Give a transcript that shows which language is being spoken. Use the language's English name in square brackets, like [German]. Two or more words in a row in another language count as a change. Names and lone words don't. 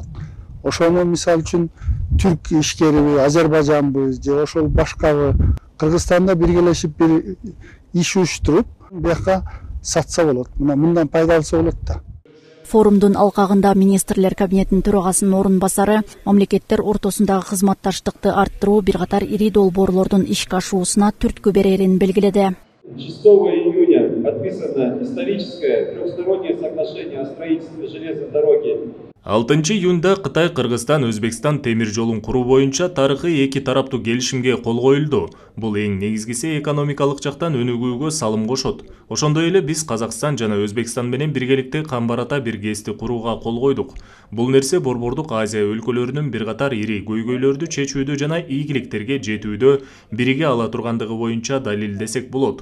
[Kyrgyz] Ошону мисалы үчүн түрк ишкериби, Азербайжанбы же ошол башкабы Кыргызстанда биргелешип бир иш уюштуруп, бияка сатса болот. Мындан пайда алса болот да. Форумдун алкагында министрлер кабинетинин төрагасынын орун басары мамлекеттер ортосундагы кызматташтыкты арттыруу бир катар ири долбоорлордун ишке ашуусуна түрткү берерин белгиледи. [Russian] 6 июня подписано историческое трехстороннее соглашение о строительстве железной дороги. [Kyrgyz] 6 июнда Кытай, Кыргызстан, Өзбекстан темир жолун куруу боюнча тарыхый эки тараптуу келишимге кол коюлду. Бул эң негизгиси экономикалык жактан өнүгүүгө салым кошот. Ошондой эле биз Казакстан жана Өзбекстан менен биргеликте камбарата биргести курууга кол койдук. Бул нерсе Борбордук Азия өлкөлөрүнүн бир катар ири көйгөйлөрдү чечүүдө жана ийгиликтерге жетүүдө бириге ала тургандыгы боюнча далилдесек болот.